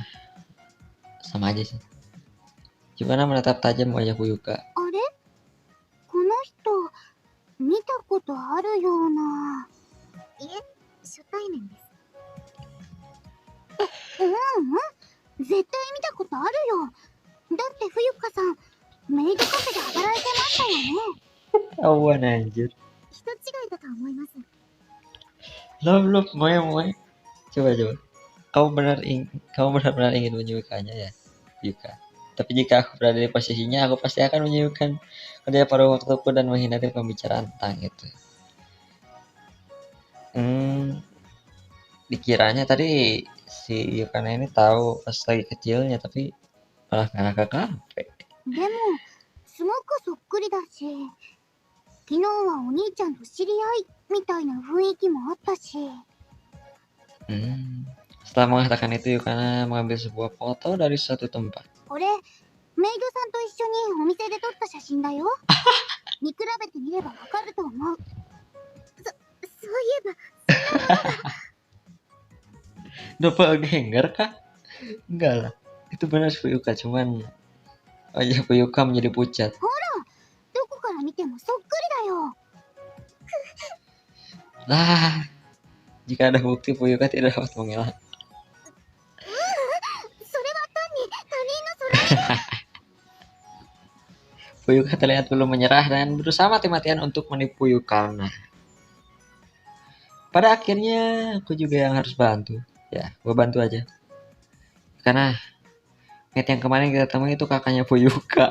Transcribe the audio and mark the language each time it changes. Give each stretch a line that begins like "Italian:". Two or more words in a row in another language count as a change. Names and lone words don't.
Indonesian: Sama aja sih. Yukana menatap tajam wajah Fuyuka.
Japanese: あれこの人、見たことあるような。いえ、初対面です。絶対見たことあるよ。だって冬香さん、メイドカフェで働いてましたよね。
Indonesian: Awan anjir.
Japanese: 人違いだと思います。
English: Love, moe.
Indonesian: Coba. Kamu benar-benar ingin menyukainya ya, Yuka. Tapi jika aku berada di posisinya, aku pasti akan menyukai dia pada waktuku dan menghindari pembicaraan tentang itu. Dikiranya tadi si Yukana ini tahu pas lagi kecilnya, tapi malah nggak ke kafe.
Japanese: でも、すごくそっくりだし、昨日はお兄ちゃんと知り合いみたいな雰囲気もあったし。
Indonesian: Setelah mengatakan itu, Yukana mengambil sebuah foto dari suatu tempat.
Japanese: これ、メイドさんと一緒にお店で撮った写真だよ。見比べてみればわかると思う。そういえば。
Indonesian: Doppelganger kah? Enggak lah. Itu benar Fuyuka, cuman wajah Fuyuka menjadi pucat.
Japanese: どこから見てもそっくりだよ。
Indonesian: Lah, jika ada bukti Fuyuka tidak dapat mengelak.
Japanese: それは単に他人の空。
Indonesian: Fuyuka terlihat belum menyerah dan berusaha mati-matian untuk menipu Yukana. Pada akhirnya aku juga yang harus bantu. Ya, gue bantu aja. Karena mate yang kemarin kita temui itu kakaknya Fuyuka.